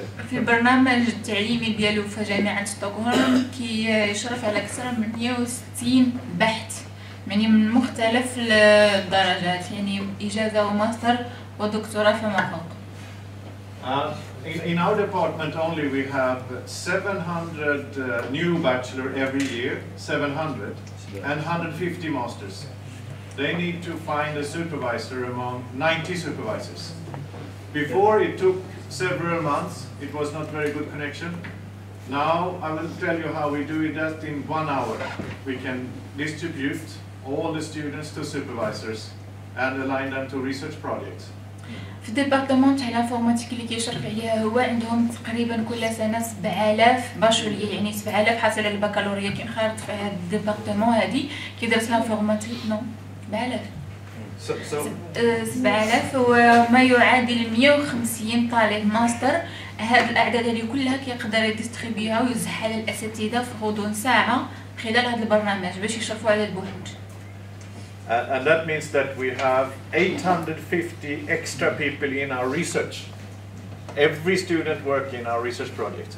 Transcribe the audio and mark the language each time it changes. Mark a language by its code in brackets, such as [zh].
[ar] في البرنامج التعليمي ديالو في جامعة ستوكهولم كيشرف على أكثر من 160 بحث، يعني من مختلف الدرجات، يعني إجازة وماستر ودكتوراه فما فوق. [en] In our department only we have 700 new bachelor every year, 700, and 150 masters. They need to find a supervisor among 90 supervisors. Before it took several months, it was not very good connection. Now I will tell you how we do it just in 1 hour. We can distribute all the students to supervisors and align them to research projects. [ar] في الديبارتمون تاع الانفورماتيك اللي كيشرف عليها هو عندهم تقريبا كل سنه 7000 باشوليه، يعني 7000 حاصل على البكالوريا كينخرط في هذا الديبارتمون هذه كيدرس الانفورماتيك. نو 7000 7000 وما يعادل 150 طالب ماستر. هاد الاعداد هذه كلها كيقدر يديستريبيها ويوزعها على الاساتذه في غضون ساعه خلال هذا البرنامج باش يشرفوا على البحوث. [en] And that means that we have 850 extra people in our research. Every student working in our research project.